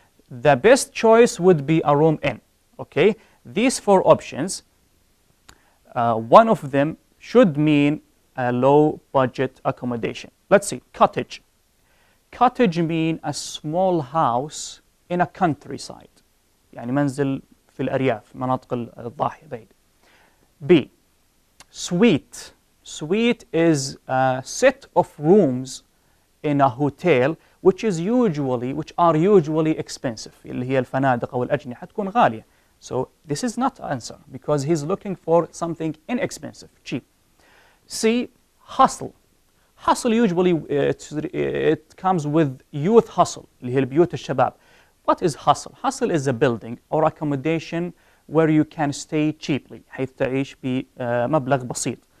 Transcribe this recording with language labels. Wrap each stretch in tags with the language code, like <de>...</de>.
<en>The best choice would be a room in. Okay, these four options, one of them should mean a low budget accommodation. Let's see, cottage. Cottage mean a small house in a countryside.</en> <ar>يعني منزل في الأرياف, مناطق الضاحية بعيد.</ar> <en>B. Suite. Suite is a set of rooms in a hotel which are usually expensive.</en> <ar>اللي هي الفنادق أو الأجنحة تكون غالية.</ar> <en>So this is not answer because he's looking for something inexpensive, cheap. C. Hustle. Hustle usually it comes with youth hustle,</en> <ar>اللي هي البيوت الشباب.</ar> <en>What is hustle? Hustle is a building or accommodation where you can stay cheaply,</en> <ar>حيث تعيش بمبلغ بسيط.</ar>